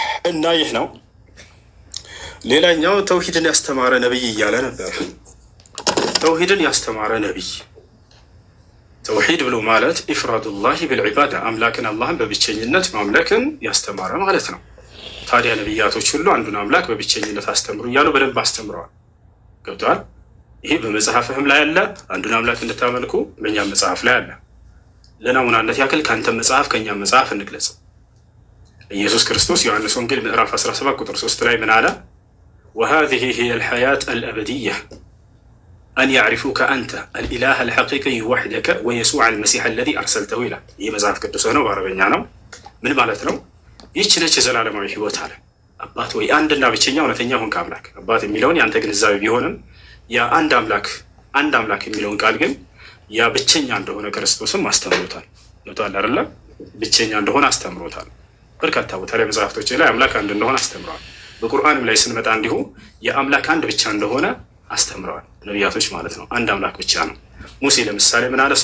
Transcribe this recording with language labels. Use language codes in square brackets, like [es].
[am] እና ይህ ነው። ሌላኛው ተውሂድን ያስተማረ ነቢይ እያለ ነበር። ተውሂድን ያስተማረ ነቢይ ተውሂድ ብሎ ማለት ኢፍራዱላሂ ብልዒባዳ አምላክን አላህን በብቸኝነት ማምለክን ያስተማረ ማለት ነው። ታዲያ ነቢያቶች ሁሉ አንዱን አምላክ በብቸኝነት አስተምሩ እያሉ በደንብ አስተምረዋል። ገብተዋል። ይህ በመጽሐፍህም ላይ አለ። አንዱን አምላክ እንድታመልኩ በእኛም መጽሐፍ ላይ አለ። ለናሙናነት ያክል ከአንተ መጽሐፍ ከእኛም መጽሐፍ እንግለጽ። ኢየሱስ ክርስቶስ ዮሐንስ ወንጌል ምዕራፍ 17 ቁጥር 3 ላይ ምን አለ? [ar] وهذه هي الحياة الأبدية أن يعرفوك أنت الإله الحقيقي وحدك ويسوع المسيح الذي أرسلته إلى ይህ መጽሐፍ ቅዱስ ነው፣ በአረበኛ ነው። ምን ማለት ነው? [am] ይህች ነች የዘላለማዊ ህይወት አለ። አባት ወይ አንድና ብቸኛ እውነተኛ ሆንክ አምላክ። አባት የሚለውን የአንተ ግንዛቤ ቢሆንም ያ አንድ አምላክ የሚለውን ቃል ግን ያ ብቸኛ እንደሆነ ክርስቶስም አስተምሮታል። ገብቶሃል አይደለ? ብቸኛ እንደሆነ አስተምሮታል። በርካታ ቦታ ላይ መጽሐፍቶች ላይ አምላክ አንድ እንደሆነ አስተምረዋል። በቁርአንም ላይ ስንመጣ እንዲሁ የአምላክ አንድ ብቻ እንደሆነ አስተምረዋል ነቢያቶች ማለት ነው። አንድ አምላክ ብቻ ነው። ሙሴ ለምሳሌ ምን አለ?